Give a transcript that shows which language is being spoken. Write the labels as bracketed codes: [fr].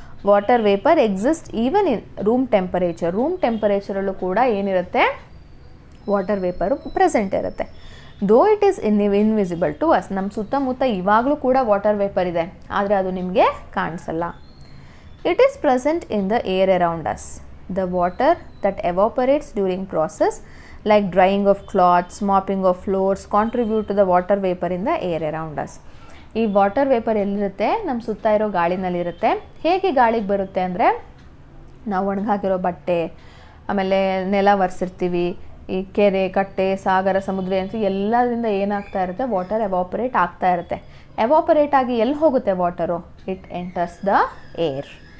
[en] Water vapour exist even in room temperature. [kn] Room ಟೆಂಪರೇಚರಲ್ಲೂ ಕೂಡ ಏನಿರುತ್ತೆ, water vapour present ಇರುತ್ತೆ. [en] Though it is invisible to us. [kn] ನಮ್ಮ ಸುತ್ತಮುತ್ತ ಇವಾಗಲೂ ಕೂಡ ವಾಟರ್ ವೇಪರ್ ಇದೆ, ಆದರೆ ಅದು ನಿಮಗೆ ಕಾಣಿಸಲ್ಲ. [en] It is present in the air around us. The water that evaporates during process like drying of cloths, mopping of floors contribute to the water vapor in the air around us. [kn] ಈ water vapour ಎಲ್ಲಿರುತ್ತೆ, ನಮ್ಮ ಸುತ್ತ ಇರೋ ಗಾಳಿನಲ್ಲಿರುತ್ತೆ. ಹೇಗೆ ಗಾಳಿಗೆ ಬರುತ್ತೆ ಅಂದರೆ, ನಾವು ಒಣಗಾಕಿರೋ ಬಟ್ಟೆ, ಆಮೇಲೆ ನೆಲ ಒರೆಸಿರ್ತೀವಿ, ಈ ಕೆರೆ, ಕಟ್ಟೆ, ಸಾಗರ, ಸಮುದ್ರ ಅಂತ ಎಲ್ಲದರಿಂದ ಏನಾಗ್ತಾ ಇರುತ್ತೆ, ವಾಟರ್ ಎವಾಪರೇಟ್ ಆಗ್ತಾ ಇರುತ್ತೆ. ಎವಾಪರೇಟ್ ಆಗಿ ಎಲ್ಲಿ ಹೋಗುತ್ತೆ water? [en] It enters the air.